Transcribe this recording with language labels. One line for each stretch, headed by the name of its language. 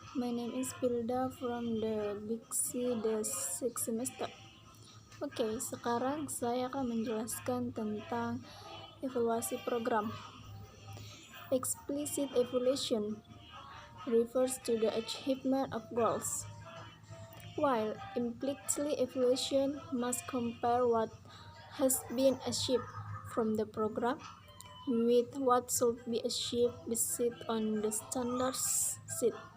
English: My name is Pilda from the Big C, the 6th semester.
Indonesian: Oke, sekarang saya akan menjelaskan tentang evaluasi program.
English: Explicit evaluation refers to the achievement of goals, while implicit evaluation must compare what has been achieved from the program with what should be achieved based on the standard set.